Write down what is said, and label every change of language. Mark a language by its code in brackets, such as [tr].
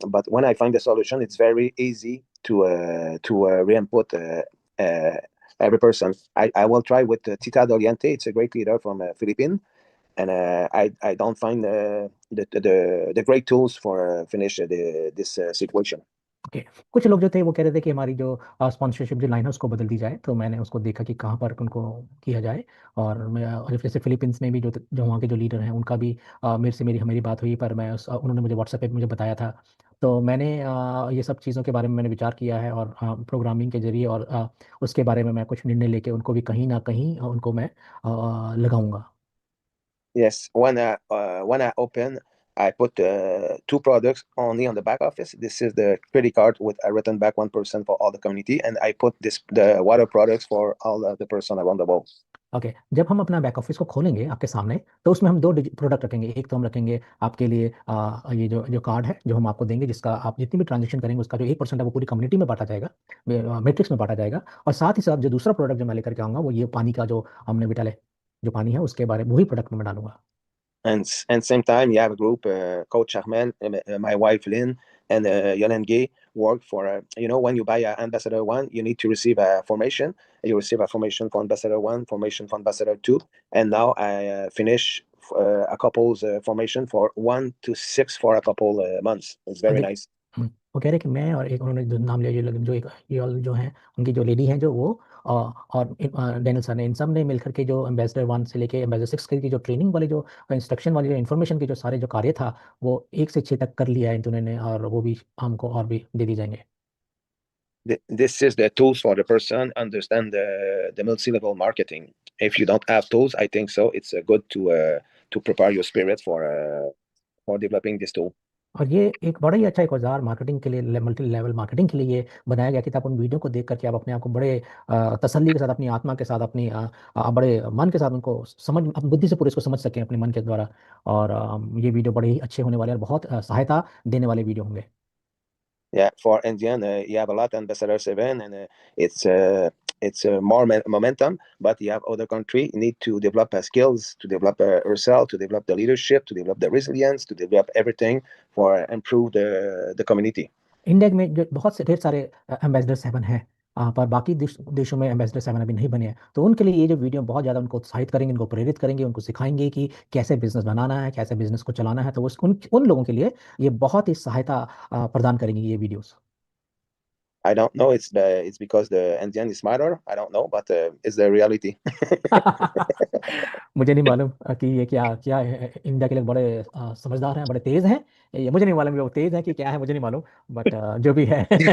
[en] But when I find the solution, it's very easy to re-input every person. I will try with Tita Doriente. It's a great leader from Philippines, and I don't find the great tools for finish this situation. [hi] Okay. कुछ लोग जो थे वो कह रहे थे कि हमारी जो स्पॉन्सरशिप जो लाइन है उसको बदल दी जाए, तो मैंने उसको देखा कि कहाँ पर उनको किया जाए। और मैं और जैसे फिलीपींस में भी जो वहाँ के जो लीडर हैं उनका भी मेरे से मेरी बात हुई, पर उन्होंने मुझे व्हाट्सएप पे मुझे बताया था। तो मैंने ये सब चीज़ों के बारे में मैंने विचार किया है, और प्रोग्रामिंग के जरिए और उसके बारे में मैं कुछ निर्णय लेके उनको भी कहीं ना कहीं उनको मैं लगाऊंगा। [en] Yes, when I open, I put two products only on the back office. This is the credit card with a written back 1% for all the community, and I put the water products for all of the person around the world. [hi] Okay, जब हम अपना back office को खोलेंगे आपके सामने, तो उसमें हम दो प्रोडक्ट रखेंगे। एक तो हम रखेंगे आपके लिए ये जो जो कार्ड है जो हम आपको देंगे, जिसका आप जितनी भी ट्रांजेक्शन करेंगे उसका जो 1% है वो पूरी कम्युनिटी में बांटा जाएगा, मैट्रिक्स में बांटा जाएगा। और साथ ही साथ जो दूसरा प्रोडक्ट जो मैं लेकर के आऊंगा वो ये पानी का जो हमने विटाले जो पानी है उसके बारे में वही प्रोडक्ट में मैं डालूंगा। [en] And same time, you have a group, Coach Armel, my wife Lynn, and Yolen Gay work for, when you buy Ambassador 1, you need to receive a formation. You receive a formation for Ambassador 1, formation for Ambassador 2. And now I finish a couple's formation for 1 to 6 for a couple months. It's very nice. [hi] वो कह रहे कि मैं और एक उन्होंने जो नाम लिया, ये लोग जो एक ये all जो हैं उनकी जो लेडी हैं जो वो और डैनियल सर ने, इन सब ने मिलकर के जो एम्बेसडर 1 से लेके एम्बेसडर 6 की जो ट्रेनिंग वाली जो इंस्ट्रक्शन वाली जो इन्फॉर्मेशन की जो सारे जो कार्य था वो 1 से 6 तक कर लिया है इन्होंने, और वो भी हमको और भी दे दी जाएंगे। [en] This is the tools for the person understand the multi-level marketing. If you don't have tools, I think so. It's good to prepare your spirit for developing this tool. [hi] और ये एक बड़ा ही अच्छा एक औजार मार्केटिंग के लिए, मल्टी लेवल मार्केटिंग के लिए ये बनाया गया कि आप उन वीडियो को देख करके आप अपने आप को बड़े तसल्ली के साथ, अपनी आत्मा के साथ, अपनी बड़े मन के साथ उनको समझ, अपनी बुद्धि से पूरे इसको समझ सकें अपने मन के द्वारा। और ये वीडियो बड़े ही अच्छे होने वाले और बहुत सहायता देने वाले वीडियो होंगे। [en] Yeah, for Indian, you have a lot Ambassador 7, and it's more momentum. But you have other country need to develop skills, to develop herself, to develop the leadership, to develop the resilience, to develop everything for improve the community. [hi] India में जो बहुत से ढेर सारे ambassador 7 हैं, पर बाकी देशों में एम्बेसडर 7 अभी नहीं बने हैं, तो उनके लिए ये जो वीडियो बहुत ज़्यादा उनको उत्साहित करेंगे, उनको प्रेरित करेंगे, उनको सिखाएंगे कि कैसे बिजनेस बनाना है, कैसे बिजनेस को चलाना है। तो उन लोगों के लिए ये बहुत ही सहायता प्रदान करेंगे ये videos. [en] I don't know. It's because the Indian is smarter. I don't know, but it's the reality. [hi] मुझे नहीं मालूम कि ये क्या क्या है, इंडिया के लोग बड़े समझदार हैं, बड़े तेज हैं। ये मुझे नहीं मालूम कि वो तेज हैं कि क्या है, मुझे नहीं मालूम, बट जो भी है।